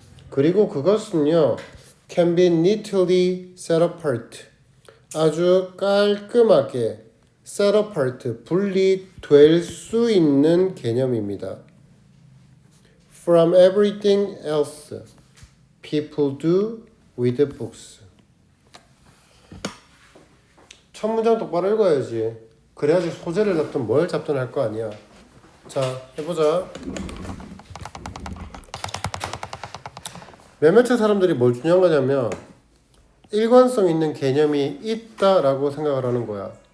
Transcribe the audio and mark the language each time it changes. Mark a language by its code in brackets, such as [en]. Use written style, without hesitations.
[ko] 그리고 그것은요, [en] can be neatly set apart. [ko] 아주 깔끔하게 set apart, 분리될 수 있는 개념입니다. [en] From everything else people do with books. [ko] 첫 문장 똑바로 읽어야지. 그래야지 소재를 잡든 뭘 잡든 할 거 아니야. 자, 해보자. 몇몇의 사람들이 뭘 주장하냐면 일관성 있는 개념이 있다라고 생각을 하는 거야.